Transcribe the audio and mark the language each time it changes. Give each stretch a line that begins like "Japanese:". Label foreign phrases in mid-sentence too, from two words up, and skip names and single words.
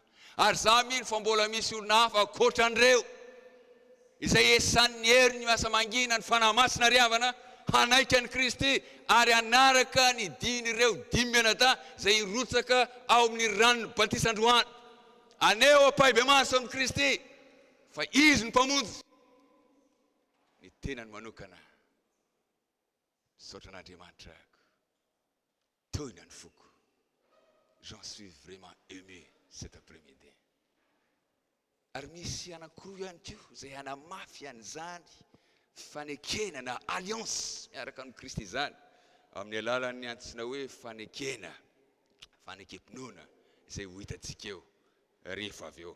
Malagasy: Ary za mino fa mbola misy olona hafa ankoatran'ireo izay esan'ny heri ny asa mangina ny fanahy masina riavana hanaika ny Kristy ary anaraka ny din'ireo 5 mianadahy izay irotsaka ao amin'ny ranony batisa androany. Aneo apahibe maso amin'ny Kristy fa izy ny mpamonjy ny tenany manokana. Misaotra an'Andriamanitra toina ny foko.
French: J'en suis vraiment aimé cet après-midi.
Malagasy: Ary misy anankiroa ihany koa izay hanamafy an'izany fanekena na alliance miaraka amin'ny Kristy izany amin'ny alalan'ny antsoina hoe fanekena, fanekempinoana izay ho hitantsika eo rehefa avy eo.